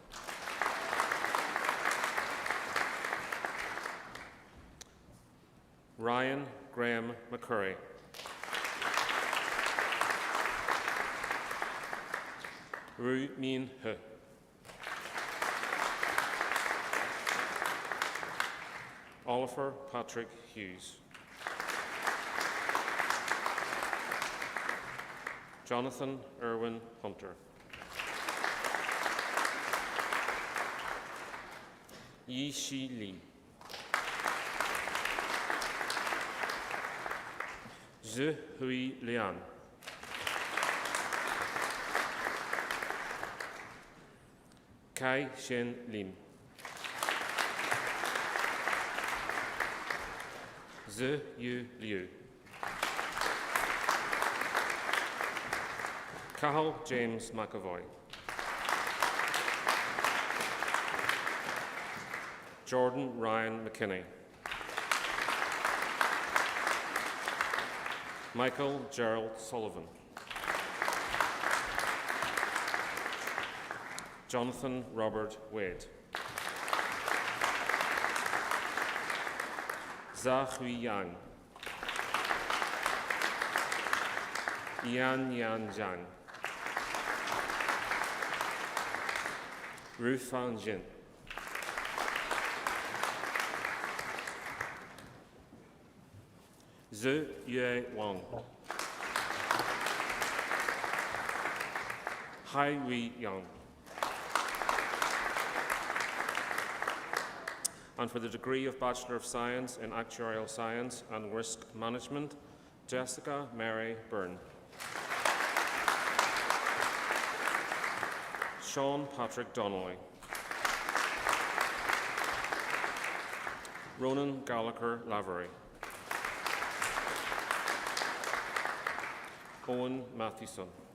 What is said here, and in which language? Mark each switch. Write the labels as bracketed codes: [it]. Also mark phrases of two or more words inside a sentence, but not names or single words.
[en] Ryan Graham McCurry. Ru Min He. Oliver Patrick Hughes. Jonathan Irwin Hunter. Yi Shi Li. Zhe Hui Lian. Kai Shen Lim. Zhe Yu Liu. Cahill James McAvoy. Jordan Ryan McKinney. Michael Gerald Sullivan. Jonathan Robert Wade. Zha Hui Yang. Yan Yan Zhang. Ru Fan Jin. Zhu Yue Wang. Hai Wei Yang. And for the degree of Bachelor of Science in Actuarial Science and Risk Management, Jessica Mary Byrne. Sean Patrick Donnelly. Ronan Gallagher Lavery. Owen Mathewson.